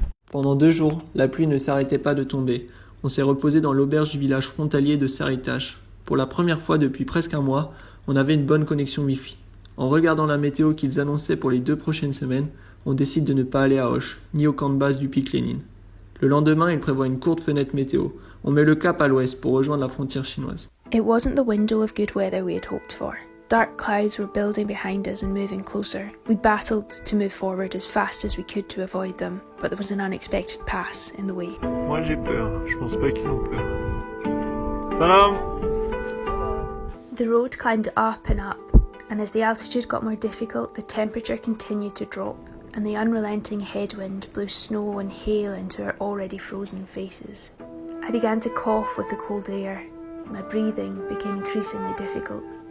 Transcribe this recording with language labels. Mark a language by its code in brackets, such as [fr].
[fr] Pendant 2 jours, la pluie ne s'arrêtait pas de tomber. On s'est reposé dans l'auberge du village frontalier de Saritash. Pour la première fois depuis presque un mois, on avait une bonne connexion Wi-Fi. En regardant la météo qu'ils annonçaient pour les 2 prochaines semaines, on décide de ne pas aller à Hoche, ni au camp de base du pic Lénine. Le lendemain, ils prévoient une courte fenêtre météo. On met le cap à l'ouest pour rejoindre la frontière chinoise. [en] It wasn't the window of good weather we had hoped for. Dark clouds were building behind us and moving closer. We battled to move forward as fast as we could to avoid them, but there was an unexpected pass in the way. [fr] Moi j'ai peur, je pense pas qu'ils ont peur. [ky] Salam! [en] The road climbed up, and as the altitude got more difficult, the temperature continued to drop, and the unrelenting headwind blew snow and hail into our already frozen faces. I began to cough with the cold air. My breathing became increasingly difficult.